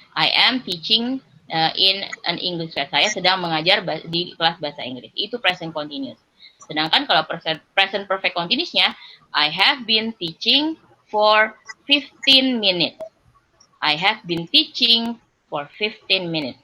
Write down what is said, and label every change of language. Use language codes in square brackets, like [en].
[en] I am teaching in an English class. [id] Saya sedang mengajar di kelas bahasa Inggris. Itu [en] present continuous. [id] Sedangkan kalau [en] present perfect continuous-nya, I have been teaching for 15 minutes. I have been teaching for 15 minutes.